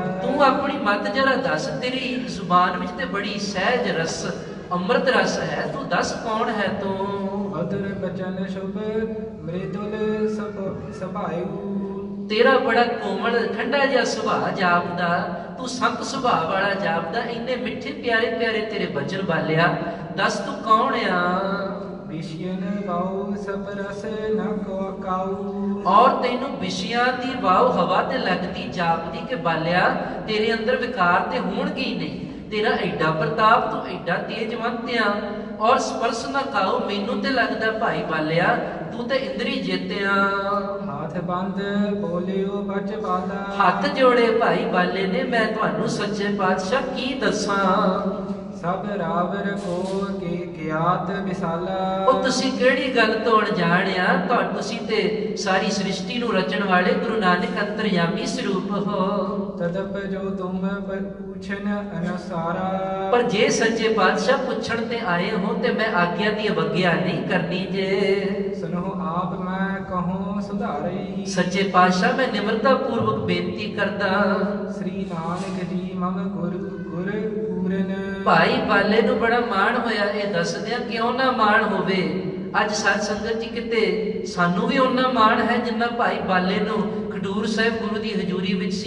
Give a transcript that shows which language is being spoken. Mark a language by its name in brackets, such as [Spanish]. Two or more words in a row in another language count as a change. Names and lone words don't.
[Punjabi] ਤੂੰ ਆਪਣੀ ਮਤ ਜਰਾ ਦੱਸ, ਤੇਰੀ ਜ਼ੁਬਾਨ ਵਿੱਚ ਤੇ ਬੜੀ ਸਹਿਜ ਰਸ ਅੰਮ੍ਰਿਤ ਰਸ ਹੈ, ਤੂੰ ਦੱਸ ਕੌਣ ਹੈ ਤੂੰ। [Braj] ਮధుਰ ਬਚਨ ਸ਼ੁਭ ਮ੍ਰਿਦੁਲ ਸੁਭਾਇਉ। [Punjabi] ਤੇਰਾ ਬੜਾ ਕੋਮਲ ਠੰਡਾ ਜਿਹਾ ਸੁਭਾਅ ਜਾਪਦਾ, ਤੂੰ ਸੰਤ ਸੁਭਾਅ ਵਾਲਾ ਜਾਪਦਾ। ਇੰਨੇ ਮਿੱਠੇ ਪਿਆਰੇ ਪਿਆਰੇ ਤੇਰੇ ਬਚਨ ਬਾਲਿਆ, ਦੱਸ ਤੂੰ ਕੌਣ ਆ? [Braj] विषयन बाऊ सब रस न काऊ। [Punjabi] ਔਰ ਤੈਨੂੰ ਵਿਸ਼ਿਆਂ ਦੀ ਵਾਉ ਹਵਾ ਤੇ ਲੱਗਦੀ ਜਾਪਦੀ ਕਿ ਬਾਲਿਆ ਤੇਰੇ ਅੰਦਰ ਵਿਕਾਰ ਤੇ ਹੋਣਗੇ ਹੀ ਨਹੀਂ। ਤੇਰਾ ਐਡਾ ਪ੍ਰਤਾਪ, ਤੂੰ ਐਡਾ ਤੇਜਵੰਤ ਆ। ਔਰ ਸਪਰਸ਼ ਨਾ ਖਾਓ, ਮੈਨੂੰ ਤੇ ਲੱਗਦਾ ਭਾਈ ਬਾਲਿਆ ਤੂੰ ਤੇ ਇੰਦਰੀ ਜਿੱਤਿਆ। [Braj] हाथ बंद बोलियो बच बाला। [Punjabi] ਹੱਥ ਜੋੜੇ ਭਾਈ ਬਾਲੇ ਨੇ, ਮੈਂ ਤੁਹਾਨੂੰ ਸੱਚੇ ਪਾਤਸ਼ਾਹ ਕੀ ਦੱਸਾਂ। [Braj] सब रावर को के ज्ञात विशाला। [Punjabi] ਉਹ ਤੁਸੀਂ ਕਿਹੜੀ ਗੱਲ ਤੋਂ ਅਣਜਾਣ ਆ? ਤੁਸੀਂ ਤੇ ਸਾਰੀ ਸ੍ਰਿਸ਼ਟੀ ਨੂੰ ਰਚਣ ਵਾਲੇ ਗੁਰੂ ਨਾਨਕ ਅੰਤਰਯਾਮੀ ਸਰੂਪ ਹੋ। [Braj] तदप जो तुम पूछन अनुसारा। [Punjabi] ਪਰ ਜੇ ਸੱਚੇ ਪਾਤਸ਼ਾਹ ਪੁੱਛਣ ਤੇ ਆਏ ਹੋ ਤੇ ਮੈਂ ਆਗਿਆ ਦੀ ਅਵੱਗਿਆ ਨਹੀਂ ਕਰਨੀ ਜੇ। [Braj] सुनो आप मैं कहूँ सुधारी। [Punjabi] ਸੱਚੇ ਪਾਤਸ਼ਾਹ ਮੈਂ ਨਿਮਰਤਾ ਪੂਰਵਕ ਬੇਨਤੀ ਕਰਦਾ। [Braj] श्री नानक जी मम गुरु गुर पूरन। [Punjabi] ਭਾਈ ਬਾਲੇ ਨੂੰ ਬੜਾ ਮਾਣ ਹੋਇਆ। ਇਹ ਦੱਸਦਿਆਂ ਕਿਉਂ ਨਾ ਮਾਣ ਹੋਵੇ। ਅੱਜ ਸਾਧ ਸੰਗਤ ਜੀ ਕਿਤੇ ਸਾਨੂੰ ਵੀ ਉਹਨਾਂ ਮਾਣ ਹੈ ਜਿੰਨਾ ਭਾਈ ਬਾਲੇ ਨੂੰ ਖਡੂਰ ਸਾਹਿਬ ਗੁਰੂ ਦੀ ਹਜ਼ੂਰੀ ਵਿੱਚ ਸੀ।